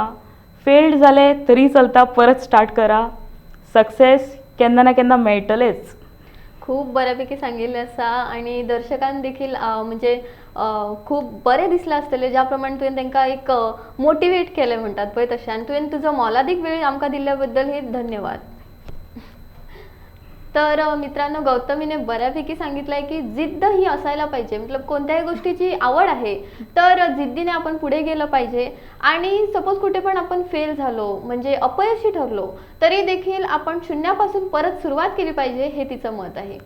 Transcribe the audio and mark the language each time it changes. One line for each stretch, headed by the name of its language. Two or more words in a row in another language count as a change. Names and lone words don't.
Konkani: फेल्ड जालें तरी चलता, परत स्टार्ट करा. सक्सेस केन्ना ना केन्ना मेळटलेंच. खूप बऱ्यापैकी सांगिल्लें आसा आनी दर्शकांक देखील म्हणजे खूप बरें दिसलें आसतलें ज्या प्रमाणे तुवें तांकां एक मोटिवेट केलें म्हणटात पळय तशें. आनी तुवें तुजो मोलादीक वेळ आमकां दिल्ल्या बद्दल हे धन्यवाद.
Marathi: तर मित्रांनो, गौतमीने बऱ्यापैकी सांगितलं आहे की जिद्द ही असायला पाहिजे. मतलब कोणत्याही गोष्टीची आवड आहे तर जिद्दीने आपण पुढे गेलं पाहिजे. आणि सपोज कुठे पण आपण फेल झालो म्हणजे अपयशी ठरलो तरी देखील आपण शून्यापासून परत सुरुवात केली पाहिजे, हे तिचं मत आहे.